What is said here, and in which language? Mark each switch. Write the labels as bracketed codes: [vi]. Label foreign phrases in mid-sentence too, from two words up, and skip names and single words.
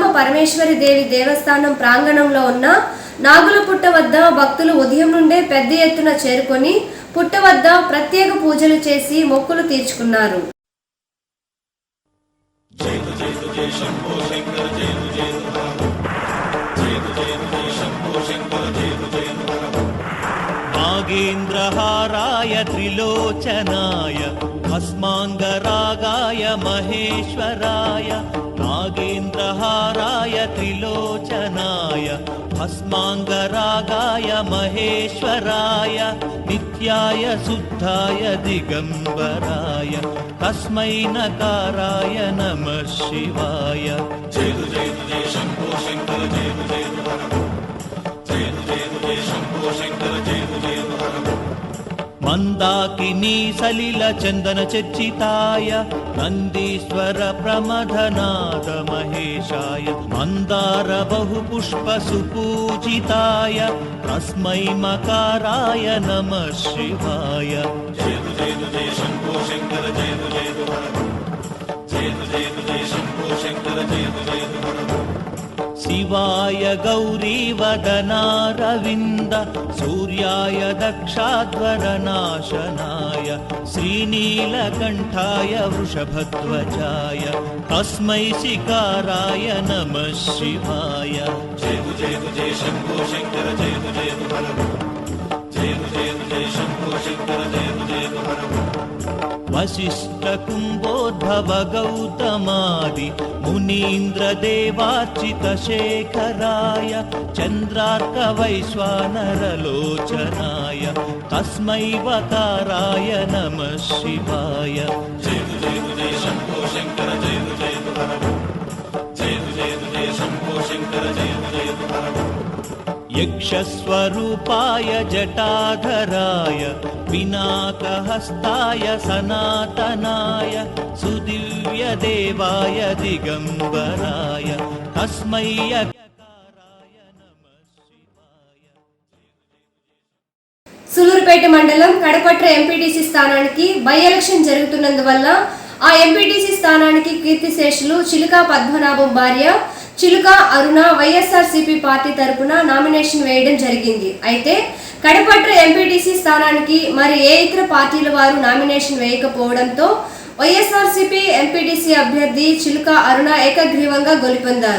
[te] పరమేశ్వరి దేవి దేవస్థానం ప్రాంగణంలో ఉన్న నాగుల పుట్ట వద్ద భక్తులు ఉదయం నుండే పెద్ద ఎత్తున చేరుకొని పుట్ట వద్ద ప్రత్యేక పూజలు చేసి మొక్కులు తీర్చుకున్నారు. [sa] नागेन्द्रहाराय त्रिलोचनाय भस्माङ्गरागाय महेश्वराय नागेन्द्रहाराय त्रिलोचनाय भस्माङ्गरागाय महेश्वराय नित्याय शुद्धाय दिगम्बराय तस्मै नकाराय नमः शिवाय जय जय जय शंभो शंकर जय जय मंदाकिनी सलिल चंदन चर्चिताय नंदीश्वर प्रमथनाद महेशाय मंदार बहुपुष्प सुपूजिताय तस्मै मकाराय नमः शिवाय जय जय जय शंभो शंकर जय जय जय जय जय शंभो शंकर जय जय शिवाय गौरीवदनारविन्द सूर्याय दक्षाध्वरनाशनाय श्रीनीलकण्ठाय वृषभध्वजाय तस्मै शिकाराय नमः शिवाय जय जय जय शंभो शंकर जय जय जय जय शंभो शंकर जय जय वशिष्ठ कुंभोद्भव गौतमादि मुनीन्द्र देवार्चित शेखराय चंद्रार्क वैश्वानर लोचनाय तस्मै वकाराय नमः शिवाय जय जय जय शंभो शंकर जय जय जय जय शंभो शंकर जय जय यक्षस्वरूपाय जटाधराय पिनाकहस्ताय सनातनाय सुदिव्य देवाय दिगंबराय तस्मै यकाराय नमः शिवाय. [te] సులూరుపేట మండలం కడపట్ర ఎంపీటీసీ స్థానానికి [en] by election [te] జరుగుతున్నందువల్ల ఆ ఎంపీటీసీ స్థానానికి కీర్తిశేషులు చిలుకా పద్మనాభం భార్య చిలుకా అరుణ వైఎస్ఆర్సీపీ పార్టీ తరపున నామినేషన్ వేయడం జరిగింది. అయితే కడపట్ర ఎంపీటీసీ స్థానానికి మరి ఏ ఇతర పార్టీల వారు నామినేషన్ వేయకపోవడంతో వైఎస్ఆర్సీపీ ఎంపీటీసీ అభ్యర్థి చిలుకా అరుణ ఏకగ్రీవంగా గెలుపొందారు.